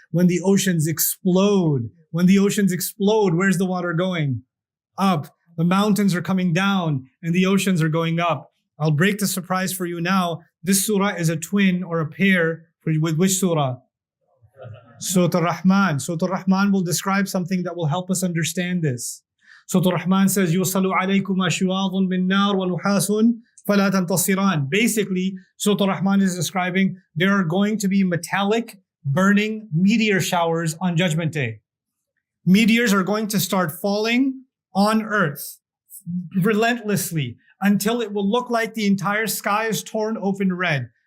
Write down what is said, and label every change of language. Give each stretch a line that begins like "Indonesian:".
English: When the oceans explode. When the oceans explode, where's the water going? Up. The mountains are coming down and the oceans are going up. I'll break the surprise for you now. This surah is a twin or a pair with which surah? Surah Al-Rahman. Surah Al-Rahman will describe something that will help us understand this. Surah Al-Rahman says,
Arabic: يُوصَلُ عَلَيْكُمَا شِوَاظٌ مِّن نَّارٍ وَنُحَاسٌ فَلَا تَنْتَصِرَانِ.
English: Basically, Surah Al-Rahman is describing there are going to be metallic, burning meteor showers on Judgment Day. Meteors are going to start falling on earth relentlessly until it will look like the entire sky is torn open red.